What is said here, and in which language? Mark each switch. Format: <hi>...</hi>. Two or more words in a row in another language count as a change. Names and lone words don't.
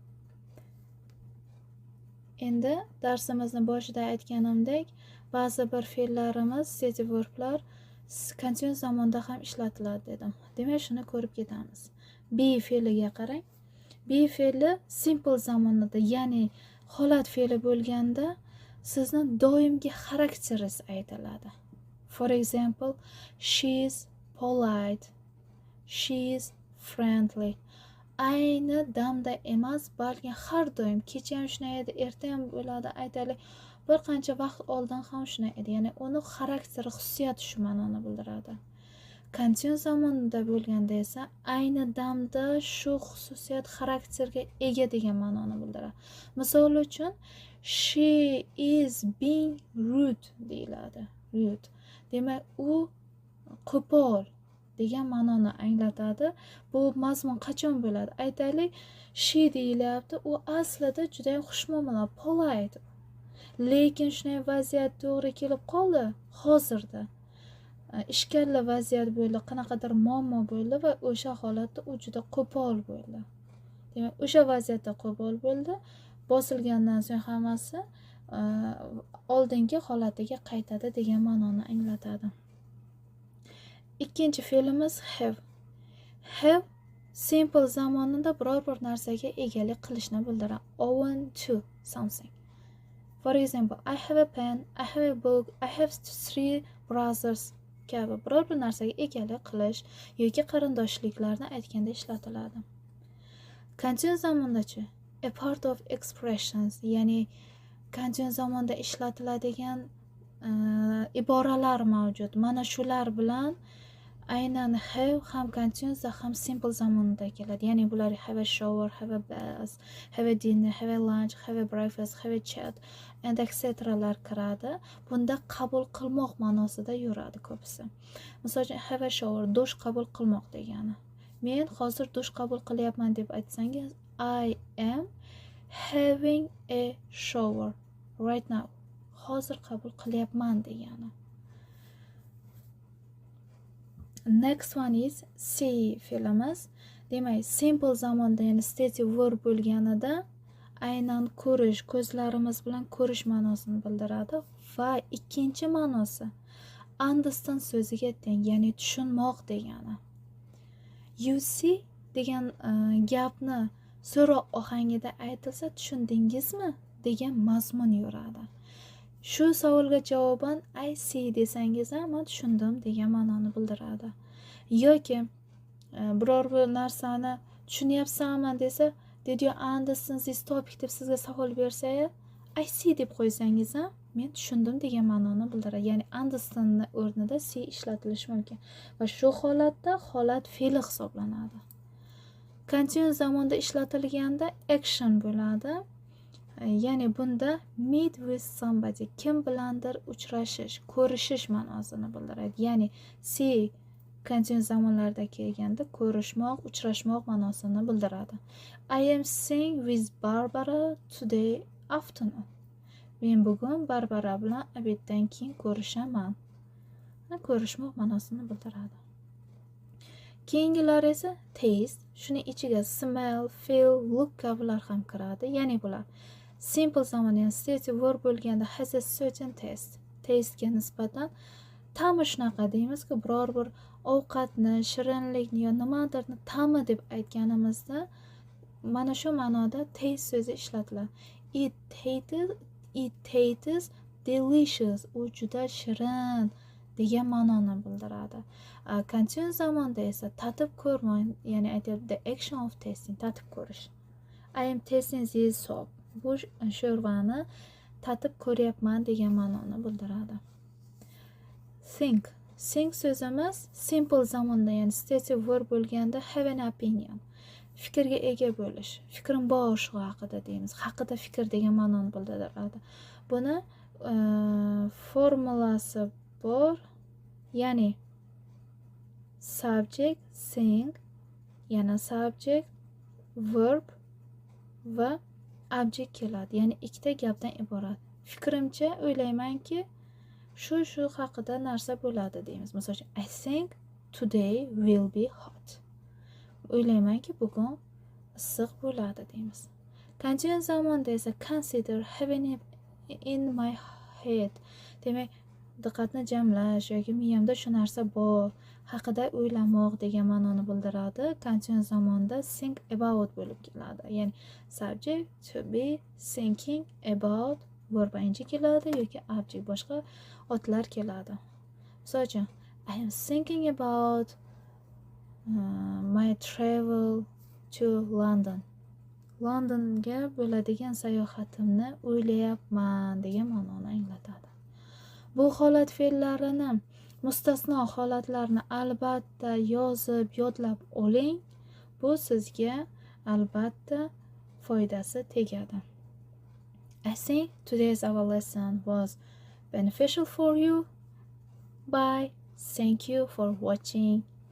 <uz>Endi darsimizni boshida aytganimdek, ba'zi bir fe'llarimiz,</uz> <en>stative verblar</en> <uz>continuous zamonda ham ishlatiladi dedim. Demak, shuni ko'rib ketamiz. Be fe'liga qarang. Be fe'li simple zamonda, ya'ni holat fe'li bo'lganda sizni doimgi xarakteringiz aytiladi.</uz> <en>For example, she is polite, she is friendly.</en> <uz>Ayni damda emas, balki har doim, kecha ham shunday edi, erta ham bo'ladi, aytaylik, bir qancha vaqt oldin ham shunday edi. Ya'ni uni xarakteri, xususiyati shu ma'noni bildiradi. Continuous zamonda bo'lganda esa ayni damda shu xususiyat xarakterga ega degan ma'noni bildiradi. Misol uchun,</uz> <en>she is being rude deyiladi. Rude.</en> <uz>Demak, u qo'pol degan ma'noni anglatadi. Bu mazmun qachon bo'ladi? Aytaylik, she deyilyapti, u aslida juda ham xushmuomala, polite. Lekin shunday vaziyat to'g'ri kelib qoldi hozirda. Ishkalli vaziyat bo'ldi, qanaqadir muammo bo'ldi va o'sha holatda u juda qo'pol bo'ldi. Demak, o'sha vaziyatda qo'pol bo'ldi. Bosilgandan so'ng hammasi oldingi holatiga qaytadi degan ma'noni anglatadi. Ikkinchi fe'limiz have. Have simple zamonida biror bir narsaga egalik qilishni bildiradi.</uz> <en>Own to something. For example, I have a pen, I have a book, I have 3 brothers</en> <uz>kabi biror bir narsaga egalik qilish yoki qarindoshliklarni aytganda ishlatiladi.</uz> <en>Continue zamondachi a part of expressions,</en> <uz>ya'ni continue zamonda ishlatiladigan iboralar mavjud. Mana shular bilan aynan have ham continuous ham simple zamonda keladi. Ya'ni bular</uz> <en>have a shower, have a bath, have a dinner, have a lunch, have a breakfast, have a chat and etc.</en> <uz>lar kiradi. Bunda qabul qilmoq ma'nosida yuradi ko'pisi. Misol uchun have a shower, dush qabul qilmoq degani. Men hozir dush qabul qilyapman deb aytsangiz,</uz> <en>I am having a shower right now.</en> <uz>Hozir qabul qilyapman degani.</uz> <en>Next one is see fe'limiz.</en> <uz>Demak, simple zamonda, ya'ni</uz> <en>stative verb</en> <uz>bo'lganida aynan ko'rish, ko'zlarimiz bilan ko'rish ma'nosini bildiradi va ikkinchi ma'nosi understand so'ziga teng, ya'ni tushunmoq degani.</uz> <en>You see</en> <uz>degan gapni so'roq ohangida aytilsa, tushundingizmi degan mazmun yuradi. Shu savolga javoban</uz> <en>I see</en> <uz>desangiz ham men tushundim degan ma'noni bildiradi. Yoki biror bir narsani tushunyapsanmi desa,</uz> <en>did you understand this topic</en> <uz>deb sizga savol bersa,</uz> <en>I see</en> <uz>deb qo'ysangiz ham men tushundim degan ma'noni bildiradi. Ya'ni understand o'rnida see ishlatilishi mumkin va shu holatda holat fe'li hisoblanadi. Continue zamonda ishlatilganda action bo'ladi. Ya'ni bunda</uz> <en>meet with somebody,</en> <uz>kim bilandir uchrashish, ko'rishish ma'nosini bildiradi. Ya'ni see continue zamonlarda kelganda ko'rishmoq, uchrashmoq ma'nosini bildiradi.</uz> <en>I am seeing with Barbara today afternoon.</en> <uz>Men bugun Barbara bilan obeddan keyin ko'rishaman. Ko'rishmoq ma'nosini bildiradi. Keyingilar esa taste, shuning ichiga smell, feel, look kabilar ham kiradi. Ya'ni bular simple zamon, ya'ni</uz> <en>stative verb bo'lganda has a certain taste.</en> <uz>Taste ga nisbatan ta'mi shunaqa deymizki, biror bir ovqatni, shirinlikni yo nimadirni ta'mi deb aytganimizda mana shu ma'noda taste so'zi ishlatiladi.</uz> <en>It tastes delicious.</en> <uz>U juda shirin degan ma'noni bildiradi. Continue zamonda esa tatib ko'rmang, ya'ni aytadi</uz> <en>the action of tasting,</en> <uz>tatib ko'rish.</uz> <en>I am tasting this soup.</en> <uz>Bu sho'rvani tatib ko'ryapman degan ma'noni bildiradi.</uz> <en>Think so'zimiz simple</en> <uz>zamonda, ya'ni</uz> <en>stative verb bo'lganda have an opinion,</en> <uz>fikrga ega bo'lish, fikrim bor shu haqida deymiz. Haqida fikr degan ma'noni bildiradi. Buni formulasi bor, ya'ni</uz> <en>subject, think,</en> <uz>yana</uz> <en>subject, verb</en> <uz>va object keladi. Ya'ni ikkita gapdan iborat. Fikrimcha o'ylaymanki shu haqida narsa bo'ladi deymiz. Masalan,</uz> <en>I think today will be hot.</en> <uz>O'ylaymanki bugun issiq bo'ladi deymiz.</uz> <en>Continue</en> <uz>zamonda esa</uz> <en>consider having it in my head.</en> <uz>Demak, diqqatni jamlash yoki miyamda shu narsa bor haqida o'ylamoq degan ma'noni bildiradi.</uz> <en>Continue zamonda think about</en> <uz>bo'lib keladi. Ya'ni</uz> <en>subject to be thinking about verb ing</en> <uz>keladi yoki</uz> <en>object</en> <uz>boshqa otlar keladi. Misol uchun,</uz> <en>I am thinking about my travel to London.</en> <uz>Londonga bo'ladigan sayohatimni o'ylayapman degan ma'noni anglatadi. Bu holat fe'llarini, mustasno holatlarni albatta yozib, yodlab oling. Bu sizga albatta foydasi tegadi.</uz> <en>I think today's our lesson was beneficial for you. Bye. Thank you for watching.</en>